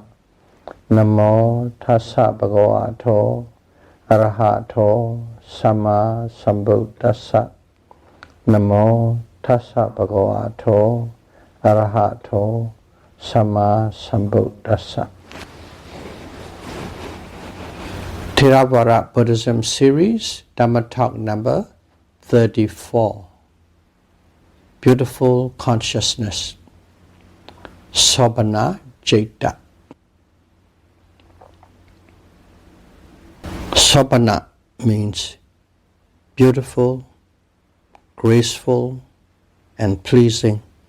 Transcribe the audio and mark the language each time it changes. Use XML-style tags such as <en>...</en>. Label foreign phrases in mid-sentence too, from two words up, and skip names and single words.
<pi>Namo tassa bhagavato arahato samma sambuddhassa. Namo tassa bhagavato arahato samma sambuddhassa.</pi> <en>Theravada Buddhism series, Dhamma talk number 34. Beautiful consciousness.</en> <pi>Sobhana Citta.</pi> <en>Sobhana means beautiful, graceful, and pleasing.</en>